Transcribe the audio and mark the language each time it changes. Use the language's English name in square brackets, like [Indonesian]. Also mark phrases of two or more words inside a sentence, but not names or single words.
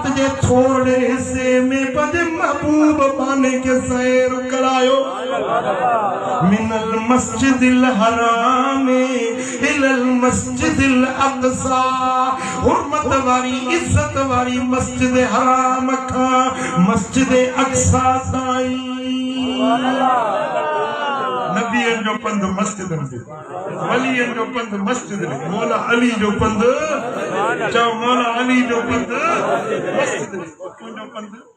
[Sindhi] जे थोड़े हिस्से में पंहिंजे महबूब पाने के सैर करायो [Arabic] من المسجد الحرام إلى المسجد الأقصى [Sindhi] हुर्मत वारी इज्जत वारी मस्जिद हराम खां मस्जिद अक़सा ताईं नबियन जो पंध मस्जिद में वलियन जो पंध मस्जिद में मौला अली जो पंध चओ मौला अली जो पंध मस्जिद में तुंहिंजो पंध